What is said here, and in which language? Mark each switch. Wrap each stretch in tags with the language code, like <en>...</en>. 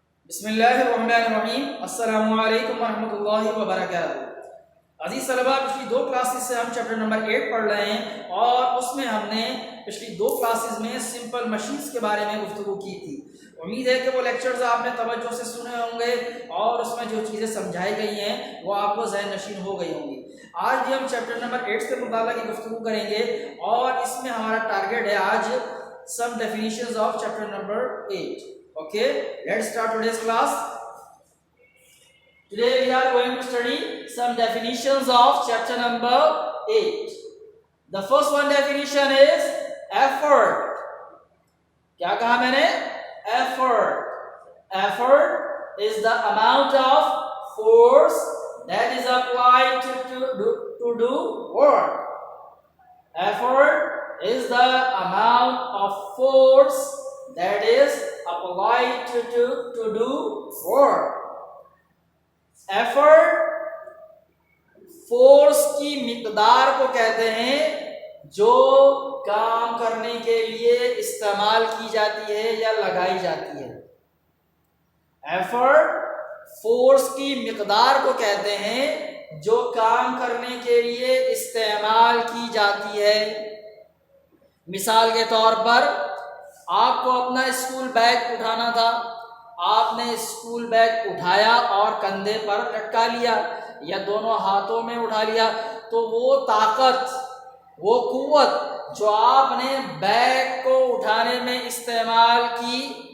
<ur>بسم اللہ الرحمن الرحیم۔ السلام علیکم ورحمۃ اللہ وبرکاتہ۔ عزیز طلبہ، پچھلی دو کلاسز سے ہم چیپٹر نمبر 8 پڑھ رہے ہیں اور اس میں ہم نے پچھلی دو کلاسز میں سمپل مشینز کے بارے میں گفتگو کی تھی۔ امید ہے کہ وہ لیکچرز آپ نے توجہ سے سنے ہوں گے اور اس میں جو چیزیں سمجھائی گئی ہیں وہ آپ کو ذہن نشین ہو گئی ہوں گی۔ آج بھی ہم چیپٹر نمبر 8 سے متعلق کی گفتگو کریں گے اور اس میں ہمارا ٹارگیٹ ہے آج</ur> <en>some definitions of chapter number 8. Okay, let's start today's class. Today we are going to study some definitions of chapter number 8. The first one definition is effort.</en> <ur>کیا کہا میں نے؟ Effort.</ur> <en>Effort is the amount of force that is applied to do work. Effort is the amount of force that is applied to do work.</en> <ur>Effort force کی مقدار کو کہتے ہیں جو کام کرنے کے لیے استعمال کی جاتی ہے یا لگائی جاتی ہے۔ Effort force کی مقدار کو کہتے ہیں جو کام کرنے کے لیے استعمال کی جاتی ہے۔ مثال کے طور پر آپ کو اپنا اسکول بیگ اٹھانا تھا، آپ نے اسکول بیگ اٹھایا اور کندھے پر لٹکا لیا یا دونوں ہاتھوں میں اٹھا لیا، تو وہ طاقت، وہ قوت جو آپ نے بیگ کو اٹھانے میں استعمال کی</ur>